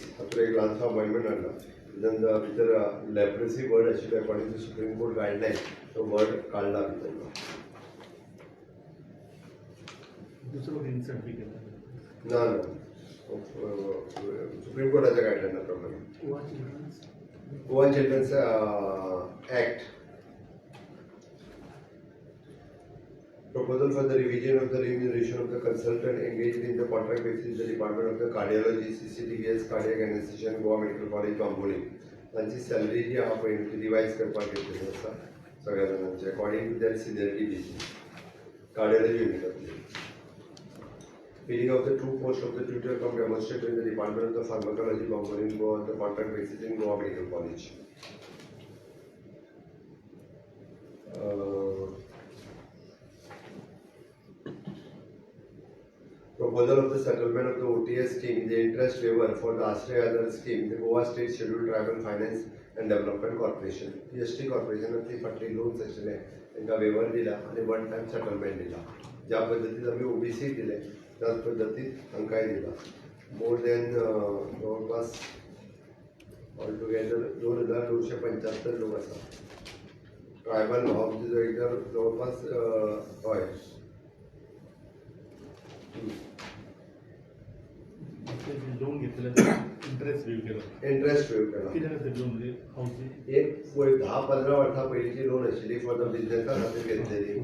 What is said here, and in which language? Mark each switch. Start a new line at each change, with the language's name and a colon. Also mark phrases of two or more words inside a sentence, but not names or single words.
Konkani: हातूंत एक ल्हानसो अमेंडमेंट हाडला. भितर लेप्रेसी वर्ड आशिल्लो
English: according to Supreme Court guideline
Konkani: तो वर्ड काडला भितर. दुसरो सर्टिफिकेट ना सुप्रीम कोर्टाच्या गायडलायना प्रमाणे गोवा चिल्ड्रन्स ॲक्ट.
English: Proposal for the revision of the remuneration of the consultant engaged in the contract basis the Department of the Cardiology, CCTVS, Cardiac Anesthesia, Goa Medical College, Bamboli.
Konkani: त्यांची सॅलरी जी हा पळय रिवायज करपाक घेतलेली आसा सगळ्या जाणांची
English: according to that seniority basis.
Konkani: कार्डियोलॉजी युनिटांतली
English: filling of the two post of the tutor cum demonstrator in the Department of the Pharmacology, Bamboli, Goa on the contract basis in Goa Medical College. Proposal of the settlement of the OTS scheme, the interest waiver for the Ashray Aadhar scheme, the Goa State Scheduled Tribal Finance and Development Corporation, PST Corporation
Konkani: ती फाटली लोन्स आशिल्ले तांकां वेवर दिला आनी वन टायम सेटलमेंट दिला. ज्या पद्दतीन आमी OBC दिले त्याच पद्दतीन तांकांय दिला.
English: more than
Konkani: जवळपास
English: all together
Konkani: 2,275 लोक आसा. ट्रायबल ऑब्जर्वेटर जवळपास हय लोन घेतलेलं इंटरेस्ट वेव केला कित्याक लोन एक 10-15 वर्सां पयलींची लोन आशिल्ली
English: for the
Konkani: बिजनेसा खातीर घेतलेली.